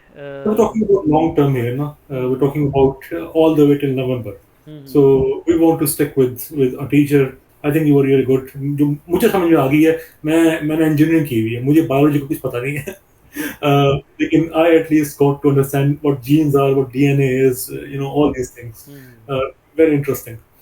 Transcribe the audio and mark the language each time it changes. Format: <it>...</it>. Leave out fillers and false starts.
<en>We're talking about long term here, no? We're talking about all the way till November. So we want to stick with a teacher. I think you were really good.</en> <ur>جو مجھے سمجھ میں آ گئی ہے، میں نے engineering کی ہوئی ہے، مجھے بایولوجی کو کچھ پتہ نہیں ہے.</ur> <en>لیکن I at least got to understand what genes are, what DNA is, all these things. Very interesting.</en>